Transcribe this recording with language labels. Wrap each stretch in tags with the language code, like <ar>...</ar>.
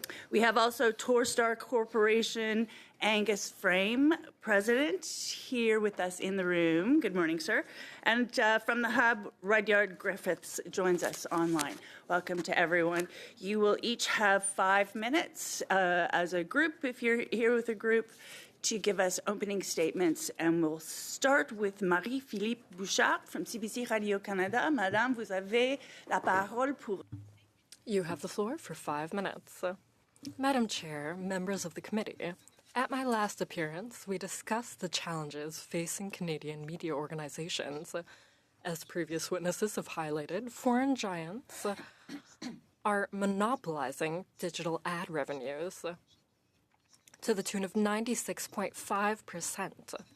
<en>We have also Torstar Corporation, Angus Frame, president, here with us in the room. Good morning, sir. And from the Hub, Rudyard Griffiths joins us online. Welcome to everyone. You will each have 5 minutes as a group, if you're here with a group, to give us opening statements. And we'll start with Marie-Philippe Bouchard from CBC Radio-Canada.</en> <fr>Madame, vous avez la parole pour...</fr> <en>You have the floor for 5 minutes. Madam Chair, members of the committee, at my last appearance, we discussed the challenges facing Canadian media organizations. As previous witnesses have highlighted, foreign giants are monopolizing digital ad revenues to the tune of 96.5%.</en>